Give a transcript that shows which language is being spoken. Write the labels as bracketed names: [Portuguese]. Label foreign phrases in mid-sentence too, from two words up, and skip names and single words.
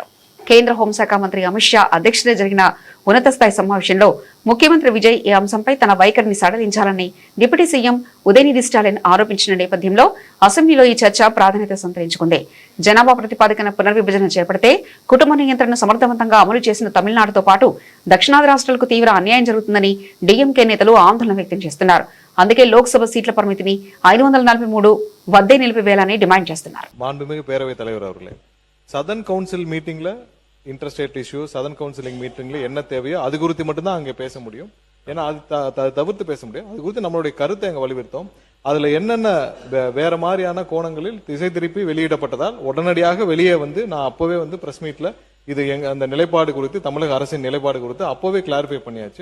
[Telugu] కేంద్ర హోంశాఖ మంత్రి అమిత్ షా అధ్యక్షతన జరిగిన ఉన్నత స్థాయి సమావేశంలో ముఖ్యమంత్రి విజయ్ ఈ అంశంపై తన వైఖరిని సడలించాలని [English] Deputy CM [Telugu] ఉదయనిధి స్టాలిన్ ఆరోపించిన నేపథ్యంలో అసెంబ్లీలో ఈ చర్చ ప్రాధాన్యత సంతరించుకుంది. జనాభా ప్రతిపాదికన పునర్విభజన చేపడితే కుటుంబ నియంత్రణను సమర్థవంతంగా అమలు చేసిన తమిళనాడుతో పాటు దక్షిణాది రాష్ట్రాలకు తీవ్ర అన్యాయం జరుగుతుందని డీఎంకే నేతలు ఆందోళన వ్యక్తం చేస్తున్నారు. అందుకే లోక్సభ సీట్ల పరిమితిని 543 వద్దే నిలిపివేయాలని డిమాండ్ చేస్తున్నారు. [Tamil] மாண்புமிகு பேரவைத் தலைவர் அவர்களே, [English] Southern Council meeting-ல interstate issue, Southern Counciling meeting-ல [Tamil] என்ன தேவையோ அது குறித்து மட்டும்தான் அங்கே பேச முடியும். ஏன்னா அது தவிர்த்து பேச முடியும். அது குறித்து நம்மளுடைய கருத்தை அங்க வலியுறுத்தோம். அதுல என்னென்ன வேற மாதிரியான கோணங்களில் திசை திருப்பி வெளியிடப்பட்டதால் உடனடியாக வெளியே வந்து நான் அப்பவே வந்து [English] press meet-ல [Tamil] இது அந்த நிலைப்பாடு குறித்து, தமிழக அரசின் நிலைப்பாடு குறித்து அப்பவே கிளாரிஃபை பண்ணியாச்சு.